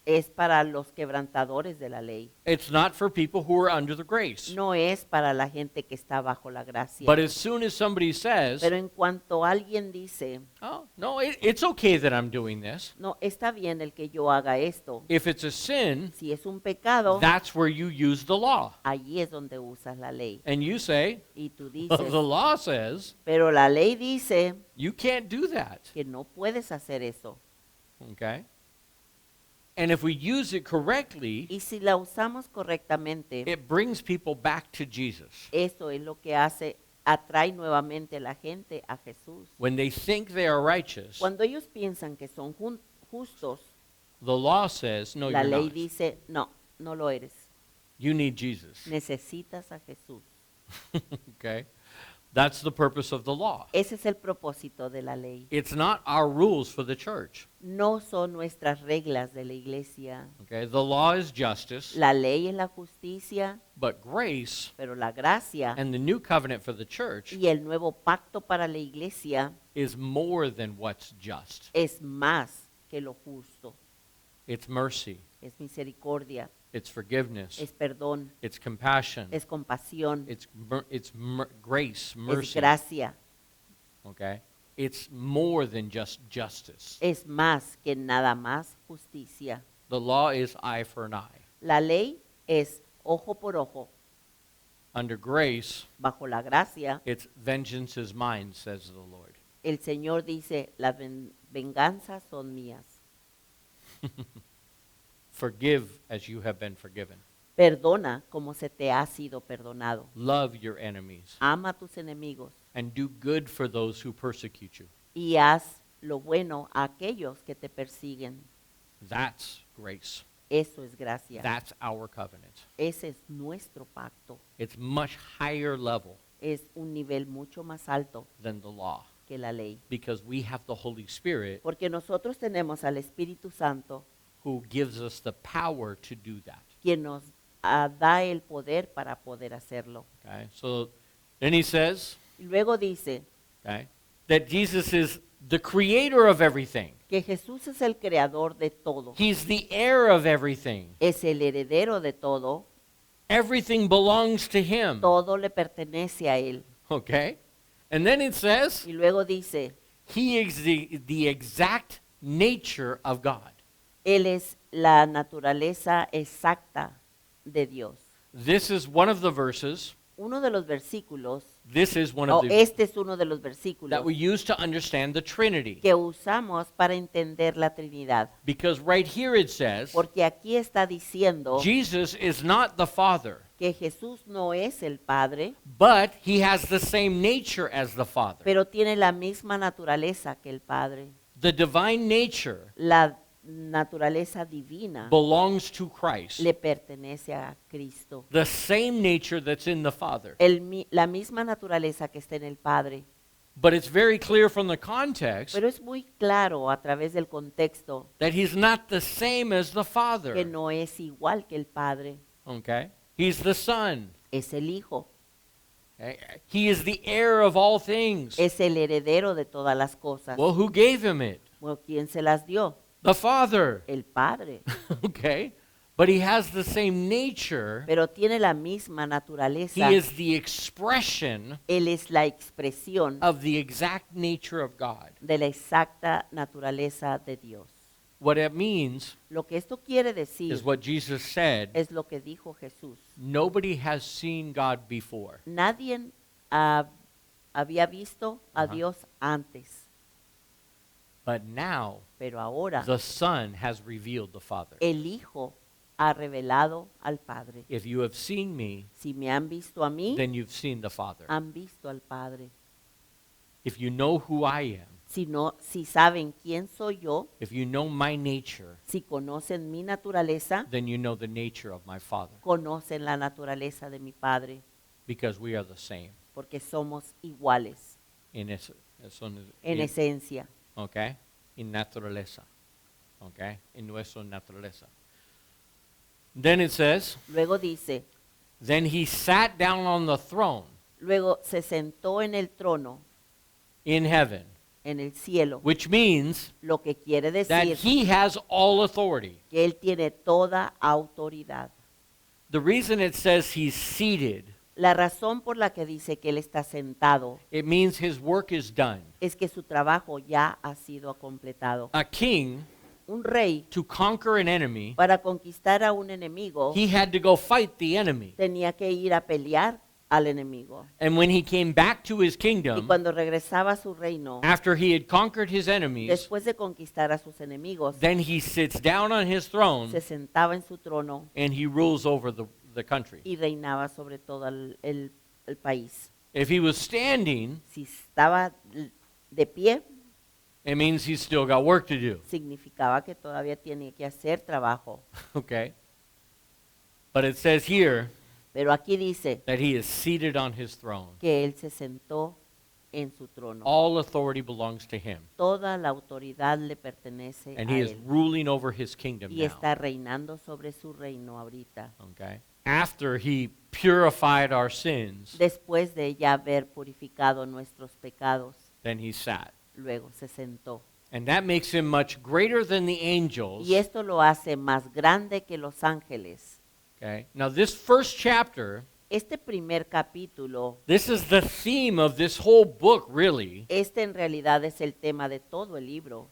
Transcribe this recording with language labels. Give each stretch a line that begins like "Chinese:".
Spanish: es para los quebrantadores de la ley.
English: It's not for people who are under the grace.
Spanish: No es para la gente que está bajo la gracia.
English: But as soon as somebody says,
Spanish: Pero en cuanto alguien dice,
English: "Oh, no, it's okay that I'm doing this,"
Spanish: no, está bien el que yo haga esto.
English: if it's a sin,
Spanish: Si es un pecado,
English: that's where you use the law.
Spanish: allí es donde usas la ley.
English: And you say,
Spanish: Y tú
English: "Well,
Spanish: dices,
English: the law says
Spanish: pero la ley dice
English: you can't do that."
Spanish: que no puedes hacer eso.
English: Okay? And if we use it correctly,
Spanish: Y si la usamos correctamente,
English: it brings people back to Jesus.
Spanish: eso es lo que atrae nuevamente a la gente a Jesús.
English: When they think they are righteous,
Spanish: Cuando ellos piensan que son justos,
English: the law says, no,
Spanish: la
English: you're
Spanish: ley
English: not.
Spanish: dice, no, no lo eres.
English: You need Jesus.
Spanish: Necesitas a Jesús.
English: Okay? That's the purpose of the law.
Spanish: Ese es el propósito de la ley.
English: It's not our rules for the church.
Spanish: No son nuestras reglas de la iglesia.
English: Okay? The law is justice,
Spanish: La ley es la justicia,
English: but grace
Spanish: pero la gracia
English: and the new covenant for the church
Spanish: y el nuevo pacto para la iglesia
English: is more than what's just.
Spanish: es más que lo justo.
English: It's mercy,
Spanish: Es misericordia,
English: it's forgiveness,
Spanish: es perdón,
English: it's compassion,
Spanish: es compasión,
English: it's grace,
Spanish: es
English: mercy.
Spanish: gracia.
English: Okay? It's more than just justice.
Spanish: Es más que nada más justicia.
English: The law is eye for an eye.
Spanish: La ley es ojo por ojo.
English: Under grace,
Spanish: Bajo la gracia,
English: it's vengeance is mine, says the Lord.
Spanish: el Señor dice, las venganzas son mías.
English: Forgive as you have been forgiven.
Spanish: Perdona como se te ha sido perdonado.
English: Love your enemies
Spanish: Ama a tus enemigos
English: and do good for those who persecute you.
Spanish: y haz lo bueno a aquellos que te persiguen.
English: That's grace.
Spanish: Eso es gracia.
English: That's our covenant.
Spanish: Ese es nuestro pacto.
English: It's much higher level
Spanish: Es un nivel mucho más alto
English: than the law
Spanish: que la ley.
English: because we have the Holy Spirit
Spanish: Porque nosotros tenemos al Espíritu Santo
English: who gives us the power to do that.
Spanish: quien nos da el poder para poder hacerlo.
English: Okay? So then he says,
Spanish: Y luego dice
English: okay, that Jesus is the creator of everything.
Spanish: que Jesús es el creador de todo.
English: He's the heir of everything.
Spanish: Es el heredero de todo.
English: Everything belongs to him.
Spanish: Todo le pertenece a Él.
English: Okay? And then it says,
Spanish: Y luego dice,
English: he is the exact nature of God.
Spanish: Él es la naturaleza exacta de Dios.
English: This is one of the verses,
Spanish: Uno de los versículos,
English: this is one
Spanish: o
English: of the
Spanish: este es uno de los versículos
English: that we use to understand the Trinity.
Spanish: que usamos para entender la Trinidad.
English: Because right here it says,
Spanish: Porque aquí está diciendo
English: Jesus is not the Father,
Spanish: que Jesús no es el Padre,
English: but he has the same nature as the Father.
Spanish: pero tiene la misma naturaleza que el Padre.
English: The divine nature
Spanish: La naturaleza divina
English: belongs to Christ.
Spanish: le pertenece a Cristo.
English: The same nature that's in the Father.
Spanish: La misma naturaleza que está en el Padre.
English: But it's very clear from the context
Spanish: Pero es muy claro a través del contexto
English: that he's not the same as the
Spanish: que
English: Father.
Spanish: no es igual que el Padre,
English: Okay? He's the Son.
Spanish: es el Hijo,
English: Okay? He is the heir of all things.
Spanish: es el heredero de todas las cosas.
English: Well, who gave him it?
Spanish: Bueno, ¿quién se las dio?
English: The Father.
Spanish: El Padre.
English: Okay? But he has the same nature.
Spanish: Pero tiene la misma naturaleza.
English: He is the expression
Spanish: Él es la expresión
English: of the exact nature of God.
Spanish: de la exacta naturaleza de Dios.
English: What it means
Spanish: Lo que esto quiere decir
English: is what Jesus said,
Spanish: es lo que dijo Jesús.
English: nobody has seen God before.
Spanish: Nadie había visto a Ajá. Dios antes,
English: But now
Spanish: pero ahora
English: the Son has revealed the Father.
Spanish: el Hijo ha revelado al Padre.
English: If you have seen me,
Spanish: Si me han visto a mí,
English: then you've seen the Father.
Spanish: han visto al Padre.
English: If you know who I am,
Spanish: Si saben quién soy yo,
English: if you know my nature,
Spanish: si conocen mi naturaleza,
English: then you know the nature of my Father,
Spanish: conocen la naturaleza de mi Padre,
English: because we are the same
Spanish: porque somos iguales en en esencia. okay, en naturaleza, okay, en nuestra naturaleza.
English: Then it says,
Spanish: Luego dice,
English: then he sat down on the throne
Spanish: luego se sentó en el trono,
English: in heaven,
Spanish: en el cielo,
English: which means
Spanish: lo que quiere
English: that
Spanish: decir
English: he has all authority.
Spanish: que Él tiene toda autoridad.
English: The reason it says he's seated,
Spanish: La razón por la que dice que Él está sentado
English: it means his work is done.
Spanish: es que su trabajo ya ha sido completado.
English: A king,
Spanish: Un rey,
English: to conquer an enemy,
Spanish: para conquistar a un enemigo,
English: he had to go fight the enemy.
Spanish: tenía que ir a pelear al enemigo.
English: And when he came back to his
Spanish: Y
English: kingdom,
Spanish: cuando regresaba a su reino,
English: after he had conquered his enemies,
Spanish: después de conquistar a sus enemigos,
English: then he sits down on his throne
Spanish: se sentaba en su trono
English: and he rules over the country.
Spanish: y reinaba sobre todo el país.
English: If he was standing,
Spanish: Si estaba de pie,
English: it means he's still got work to do.
Spanish: significaba que todavía tiene que hacer trabajo.
English: Okay? But it says here
Spanish: Pero aquí dice
English: that he is seated on his throne.
Spanish: que Él se sentó en su trono.
English: All authority belongs to him.
Spanish: Toda la autoridad le pertenece
English: And
Spanish: a
English: he is
Spanish: Él.
English: ruling over his kingdom
Spanish: Y
English: now.
Spanish: está reinando sobre su reino ahorita.
English: Okay? After he purified our sins,
Spanish: Después de ya haber purificado nuestros pecados,
English: then he sat.
Spanish: luego se sentó.
English: And that makes him much greater than the angels.
Spanish: Y esto lo hace más grande que los ángeles.
English: Okay? Now this first chapter,
Spanish: Este primer capítulo,
English: this is the theme of this whole book, really.
Spanish: este en realidad es el tema de todo el libro.